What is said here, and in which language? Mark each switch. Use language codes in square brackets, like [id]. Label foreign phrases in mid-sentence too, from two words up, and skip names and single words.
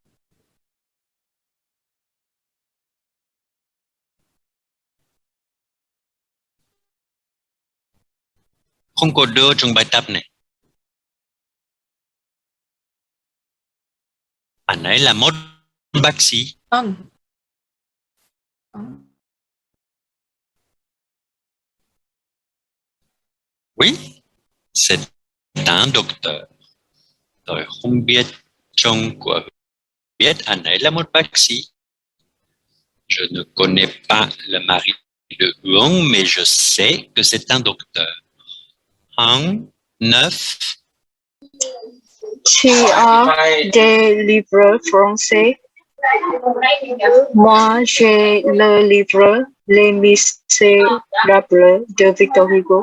[vi] Không có đơ trong bài tập này. Anh ấy là một bác sĩ. Vâng. [fr] Oui, c'est un docteur. [vi] Tôi không biết chồng của biết anh ấy là một bác sĩ. [fr] Je ne connais pas le mari de Huong, mais je sais que c'est un docteur. 9. Tu as des livres français? Moi, j'ai le livre Les Misérables de Victor Hugo.